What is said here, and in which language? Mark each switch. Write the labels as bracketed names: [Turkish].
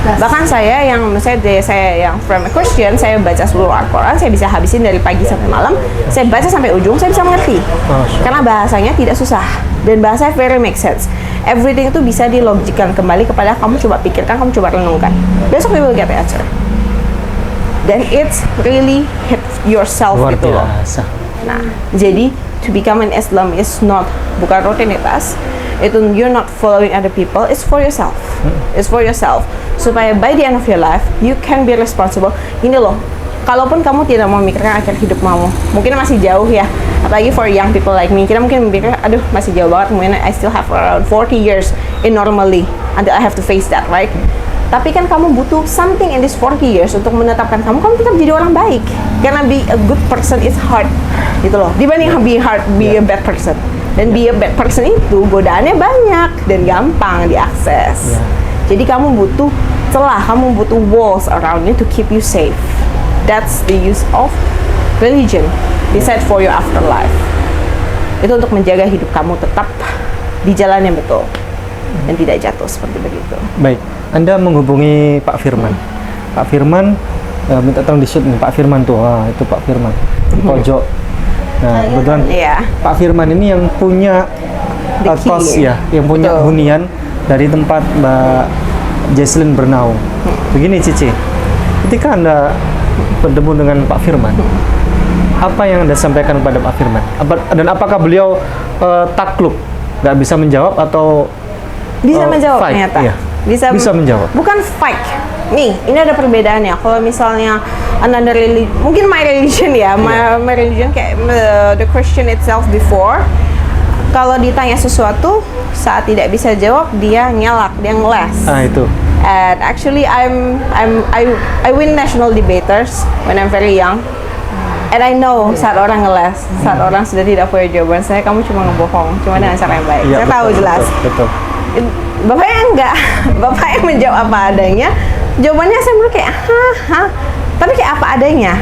[Indonesian] Bahkan saya yang yang [English] from a Christian, [Indonesian] saya baca seluruh Al-Quran, saya bisa habisin dari pagi sampai malam, saya baca sampai ujung, saya bisa mengerti. Karena bahasanya tidak susah dan bahasanya [English] very make sense. [Indonesian] Everything itu bisa dilogikan kembali kepada kamu coba pikirkan, kamu coba renungkan. [English] Besok we will get the answer. Dan it's really hit yourself [Indonesian] Luar gitu loh. biasa. Nah, jadi [English] to become an Islam is not [Indonesian] bukan rutinitas. [English] Itu you're not following other people. It's for yourself. It's for yourself. Supaya by the end of your life, you can be responsible. [Indonesian] Ini loh, kalaupun kamu tidak mau memikirkan akhir hidup kamu, mungkin masih jauh ya, apalagi [English] for young people like me, [Indonesian] kita mungkin memikir, aduh masih jauh banget, mungkin [English] I still have around 40 years in normally until I have to face that, right? [Indonesian] Tapi kan kamu butuh [English] something in this 40 years [Indonesian] untuk menetapkan kamu tetap jadi orang baik. [English] Karena be a good person is hard, [Indonesian] gitu loh. [English] Dibanding be a bad person. [Indonesian] Dan [English] be a bad person [Indonesian] itu godaannya banyak dan gampang diakses. Jadi kamu butuh celah, kamu butuh [English] walls around you to keep you safe. That's the use of religion, decide for your afterlife. [Indonesian] Itu untuk menjaga hidup kamu tetap di jalan yang betul dan tidak jatuh seperti begitu. Baik, Anda menghubungi Pak Firman. Pak Firman minta tolong di-shoot nih, Pak Firman tuh. Wah, itu Pak Firman di pojok. Nah, kebetulan Pak Firman ini yang punya kos ya, yang punya hunian dari tempat Mbak Jesslyn bernaung. Begini Cici, ketika Anda bertemu dengan Pak Firman, apa yang Anda sampaikan kepada Pak Firman? Dan apakah beliau takluk, nggak bisa menjawab atau bisa menjawab [English] fight? [Indonesian] Ternyata Iya. bisa menjawab. Bukan fight. Nih, ini ada perbedaannya. Kalau misalnya [English] another religion, mungkin my religion ya, my religion kayak the Christian itself before. [Indonesian] Kalau ditanya sesuatu saat tidak bisa jawab, dia ngelak, dia ngeles. Itu. [English] And actually, I win national debaters when I'm very young. And I know [Indonesian] saat orang ngeles, saat orang sudah tidak punya jawaban, kamu cuma ngebohong, cuma dengan cara yang baik. Saya tahu jelas. Betul. Bapaknya enggak, bapaknya menjawab apa adanya. Jawabannya saya menurut kayak tapi kayak apa adanya.